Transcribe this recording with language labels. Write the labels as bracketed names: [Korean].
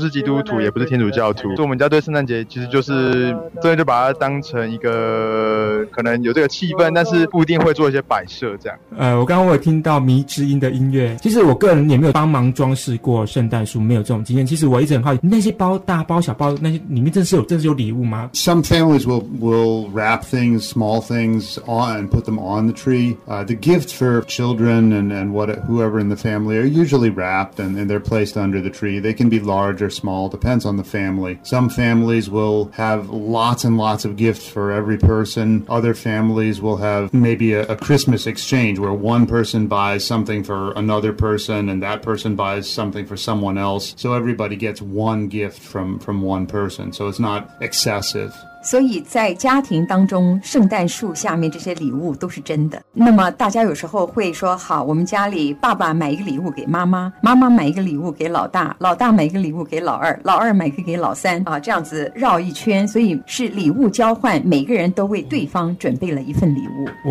[Chinese] 是基督徒，也不是天主教徒，我们家对圣诞节其实就是真的就把它当成一个可能有这个气氛，但是不一定会做一些摆设这样。我刚刚我也听到迷之音的音乐，其实我个人也没有帮忙装饰过圣诞树，没有这种经验。其实我一直很好奇，那些包大包小包，那些里面真的是有礼物吗？ [English] Some families will wrap things, small things on and put them on the tree. The gifts for children and whoever in the family are usually wrapped and they're placed under the tree. They can be large or small, depends on the family. Some families will have lots and lots of gifts for every person. Other families will have maybe a Christmas exchange where one person buys something for another person and that person buys something for someone else. So everybody gets one gift from one person. So it's not excessive. [Chinese] 所以在家庭当中，圣诞树下面这些礼物都是真的。那么大家有时候会说，好，我们家里爸爸买一个礼物给妈妈，妈妈买一个礼物给老大，老大买一个礼物给老二，老二买一个给老三啊，这样子绕一圈，所以是礼物交换，每个人都为对方准备了一份礼物。